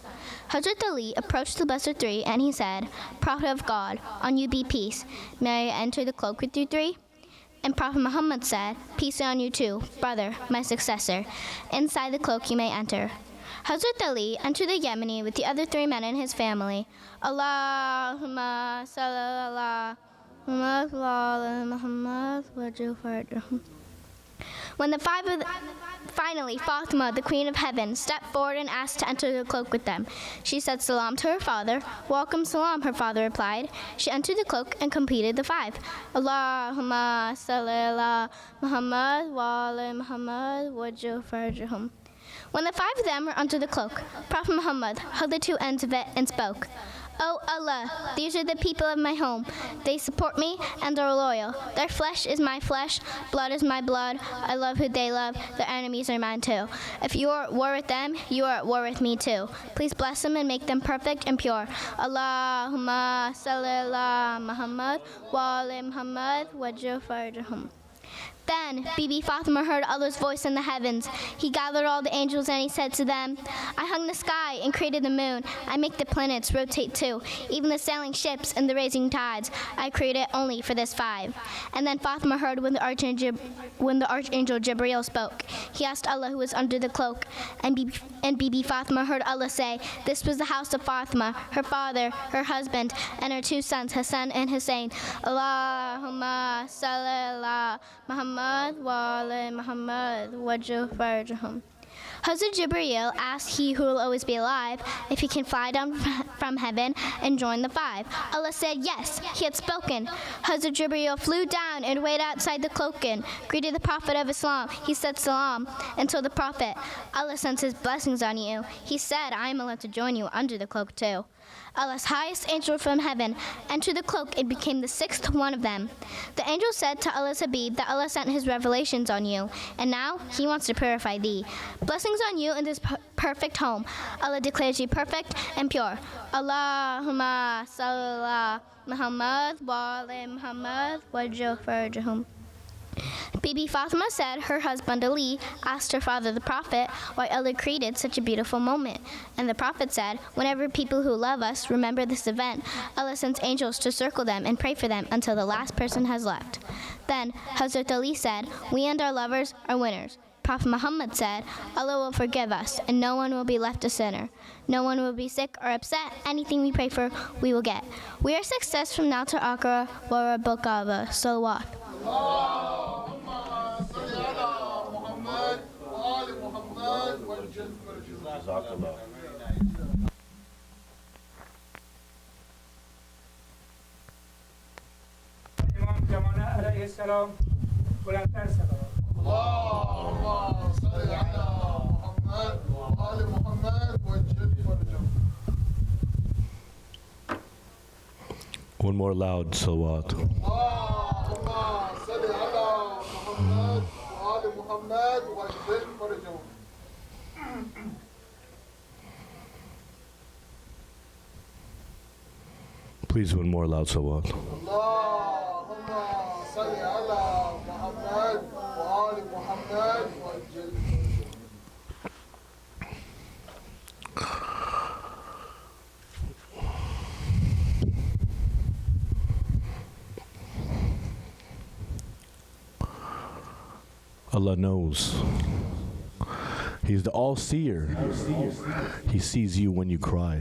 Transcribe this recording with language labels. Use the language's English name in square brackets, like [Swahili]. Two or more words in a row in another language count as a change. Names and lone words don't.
[English] Hazrat Ali approached the Blessed Three and he said, Prophet of God, on you be peace. May I enter the cloak with you three? And Prophet Muhammad said, peace on you too, brother, my successor. Inside the cloak you may enter. Hazrat Ali entered the Yemeni with the other three men in his family. [Arabic] اللهم صل على محمد وجفر. [English] When finally Fatima, the Queen of Heaven, stepped forward and asked to enter the cloak with them, she said salam to her father. Welcome salam, her father replied. She entered the cloak and completed the 5. [Arabic] اللهم صل على محمد وعلى محمد وجفر. [English] When the 5 of them were under the cloak, Prophet Muhammad held the two ends of it and spoke, O Allah, these are the people of my home. They support me and are loyal. Their flesh is my flesh, blood is my blood. I love who they love. Their enemies are mine too. If you are at war with them, you are at war with me too. Please bless them and make them perfect and pure. [Arabic] اللهم صل على محمد وعلى محمد وجفر. [English] Then Bibi Fatima heard Allah's voice in the heavens. He gathered all the angels and he said to them, I hung the sky and created the moon. I make the planets rotate too, even the sailing ships and the raising tides. I created only for this 5. And then Fatima heard when the Archangel Jibreel spoke. He asked Allah who was under the cloak, and Bibi Fatima heard Allah say, this was the house of Fatima, her father, her husband, and her 2 sons, Hassan and Hussein. [Arabic] اللهم صل على محمد وعلى محمد وجفر. [English] Hazrat Jibreel asked he who will always be alive if he can fly down from heaven and join the 5. Allah said yes, he had spoken. Hazrat Jibreel flew down and waited outside the cloak and greeted the Prophet of Islam. He said salam and told the Prophet, Allah sends his blessings on you. He said, I am allowed to join you under the cloak too. Allah's highest angel from heaven entered the cloak and became the 6th one of them. The angel said to Allah's Habib that Allah sent his revelations on you, and now he wants to purify thee. Blessings on you in this perfect home. Allah declares you perfect and pure. [Arabic] اللهم صل على محمد وعلى محمد وجفر. [English] Bibi Fatima said her husband Ali asked her father the Prophet why Allah created such a beautiful moment. And the Prophet said, whenever people who love us remember this event, Allah sends angels to circle them and pray for them until the last person has left. Then Hazrat Ali said, we and our lovers are winners. Prophet Muhammad said, Allah will forgive us and no one will be left a sinner. No one will be sick or upset. Anything we pray for, we will get. We are success from now to Akhira [Arabic] ورب الكعبة. [English] Salawat. [Persian] امام زمانه [Arabic] علیه السلام [Persian] بلندتر صلوات. [Arabic] اللهم صل على محمد وآل محمد وجل فرجهم. [English] One more loud salawat. [Arabic] اللهم صل على محمد وآل محمد وجل فرجهم. [English] Please, one more loud salawat. [Arabic] اللهم صل على محمد وآل محمد وجل فرجهم. [English] Allah knows. He's the all-seer. He sees you when you cry.